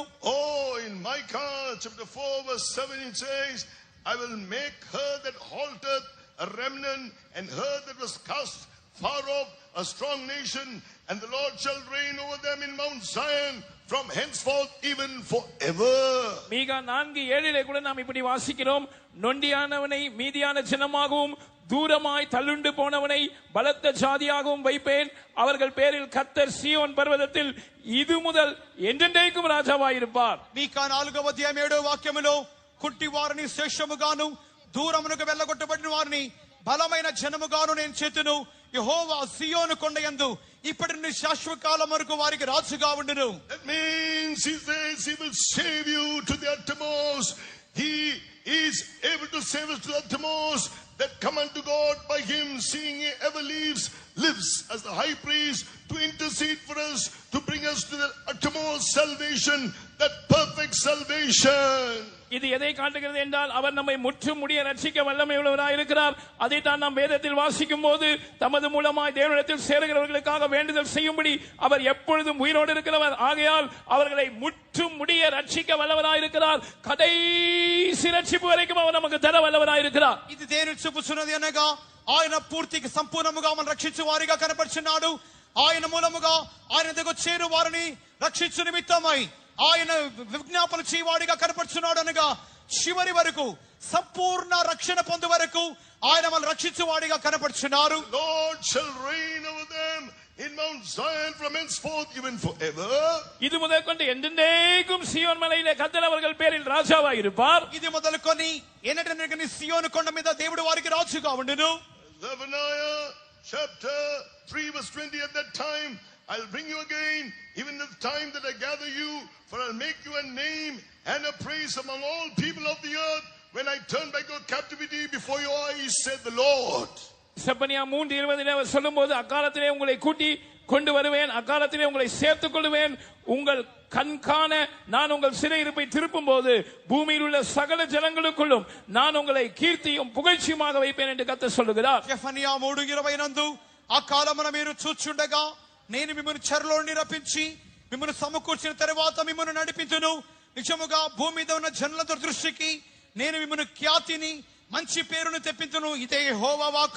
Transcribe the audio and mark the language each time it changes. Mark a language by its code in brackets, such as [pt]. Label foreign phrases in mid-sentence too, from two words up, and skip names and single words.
[en] Oh, in Micah chapter 4 verse 7 it says, I will make her that halteth a remnant, and her that was cast far off a strong nation, and the Lord shall reign over them in Mount Zion from henceforth even forever. [ta] மீகா 4:7 கூட நாம் இப்படி வாசிக்கிறோம், நொண்டியானவனை மீதியான ஜனமாகவும் தூரமாய் தள்ளுண்டு போனவனை பலத்த ஜாதியாகவும் வைப்பேன். அவர்கள் பேரில் கர்த்தர் சீயோன் பர்வதத்தில் இது முதல் என்றென்றைக்கும் రాజావాயிருப்பார். [te] మీకా 4:7 వాక్యములో కుంటి వారిని శేషముగాను దూరమునకు వెళ్ళగొట్టబడిన వారిని బలమైన జనముగాను నేను చేతును. యెహోవా సియోను కొండయందు ఇప్పటి నుండి శాశ్వత కాలం వరకు వారికి రాజుగా ఉండును. [en] That means he says he will save you to the uttermost. He is able to save us to the uttermost. That come unto God by him, seeing he ever lives as the high priest to intercede for us, to bring us to the uttermost salvation, that perfect salvation. [ta] இது எதை காட்டுகிறது என்றால் அவர் நம்மை முற்றும் முடிய ரட்சிக்க வல்லமை உள்ளவராய் இருக்கிறார். அதைத்தான் நாம் வேதத்தில் வாசிக்கும் போது தமது மூலமாய் தேவனிடத்தில் சேருகிறவர்களுக்காக வேண்டுதல் செய்யும்படி அவர் எப்பொழுதும் உயிரோடு இருக்கிறவர். ஆகையால் அவர்களை முற்றும் முடிய ரட்சிக்க வல்லவராய் இருக்கிறார். கடைசி ரட்சிப்பு வரைக்கும் அவர் நமக்கு தர வல்லவராய் இருக்கிறார். [te] ఇది దేవుని చూపుచున్నది అనగా ఆయన పూర్తిగా సంపూర్ణముగా మనం రక్షించు వారిగా కనపడుచున్నాడు. ఆయన మూలముగా ఆయన దగ్గర చేరు వారిని రక్షించు నిమిత్తమై ఆయన విజ్ఞాపన చేయవాడిగా కనపడుచున్నాడు అనగా చివరి వరకు సంపూర్ణ రక్షణ పొందు వరకు ఆయన మనం రక్షించువాడిగా కనపడుచున్నారు. [en] Lord shall reign over them in Mount Zion from henceforth even forever. [ta] இது முதற்கொண்டு என்றென்றைக்கும் சீயோன் மலையிலே கர்த்தர் அவர்கள் பேரில் ராஜாவாய் இருப்பார். [te] ఇది మొదలుకొని ఎన్నటెన్నటికి సియోను కొండ మీద దేవుడు వారికి రాజుగా ఉండును. [en] Zephaniah chapter 3 verse 20, at that time I'll bring you again, even at the time that I gather you, for I'll make you a name and a praise among all people of the earth when I turn back your captivity before your eyes, said the Lord. [ta] செப்பனியா 3:20 அவர் சொல்லும்போது, அக்காலத்திலே உங்களை கூட்டி கொண்டு வருவேன், அக்காலத்திலே உங்களை சேர்த்துக் கொள்வேன், உங்கள் கண்காண நான் உங்கள் சிறையிருப்பை திருப்பும் போது பூமியில் உள்ள சகல ஜனங்களுக்குள்ளும் நான் உங்களை கீர்த்தியும் புகழ்ச்சியுமாக வைப்பேன் என்று கர்த்தர் சொல்லுகிறார். [te] యెఫన్యా 3:20 నందు ఆ కాలమున మీరు చూచుండగా నేను మిమ్మల్ని చెరలో నుండి రప్పించి మిమ్మల్ని సమకూర్చిన తర్వాత మిమ్మల్ని నడిపించును. నిజముగా భూమి మీద ఉన్న జనుల దృష్టికి నేను మిమ్మల్ని ఖ్యాతిని మంచి పేరును తెప్పించును. ఇదే యెహోవా వాక్కు.